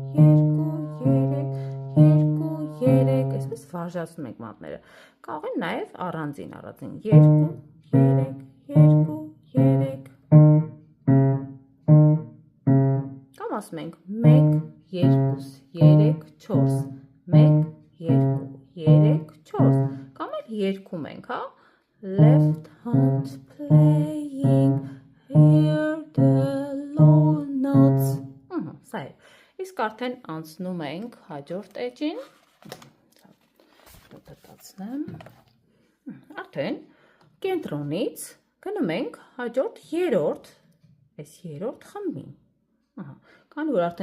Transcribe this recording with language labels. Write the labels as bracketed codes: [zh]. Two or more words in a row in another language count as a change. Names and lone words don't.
[hy] 2, 3, այսպես վարժացնում ենք մատները, կարող են նաև առանձին, 2, 3, 2, 3, կամ ասում ենք 1, 2, 3, 4, 1, 2, 3, 4, կամ էլ երգում ենք, հա, [en] left hand playing, hear the low notes, [hy] սա է, իսկ արդեն անցնում ենք հաջորդ էջին, արդեն կենտրոնից գնում ենք հաջորդ երրորդ, այս երրորդ խմբին, քանի որ արդեն